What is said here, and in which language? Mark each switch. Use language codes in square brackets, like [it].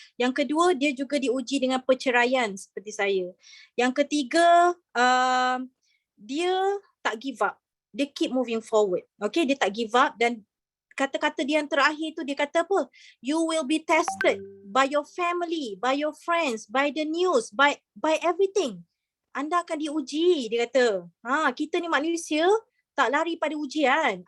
[ms] Yang kedua, dia juga diuji dengan perceraian seperti saya. Yang ketiga, dia tak give up. Dia [en] keep moving forward. [ms] Okay, dia tak give up. Dan kata-kata dia yang terakhir tu, dia kata apa? [en] You will be tested by your family, by your friends, by the news, by everything. [ms] Anda akan diuji, dia kata. Kita ni manusia tak lari pada ujian.